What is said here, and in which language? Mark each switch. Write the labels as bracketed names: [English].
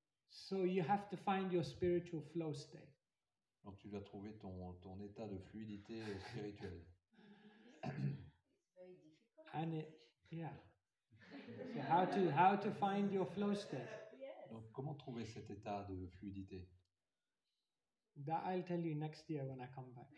[English] So you have to find your spiritual flow state. [French] Donc tu dois trouver ton état de fluidité spirituelle. [English] It's very difficult. And so how to find your flow state? Yes. [French] Donc comment trouver cet état de fluidité? [English] That I'll tell you next year when I come back.